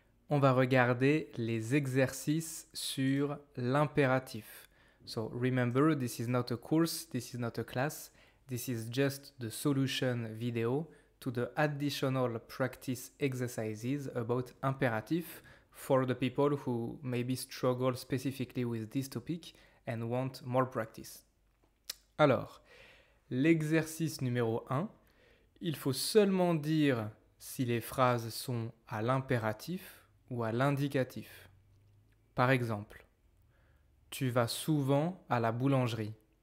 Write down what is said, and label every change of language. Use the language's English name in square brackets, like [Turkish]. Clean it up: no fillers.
[French] On va regarder les exercices sur l'impératif. [English] So remember, this is not a course, this is not a class, this is just the solution video to the additional practice exercises about imperative for the people who maybe struggle specifically with this topic and want more practice. [French] Alors, l'exercice numéro 1, il faut seulement dire si les phrases sont à l'impératif ou à l'indicatif. Par exemple, tu vas souvent à la boulangerie.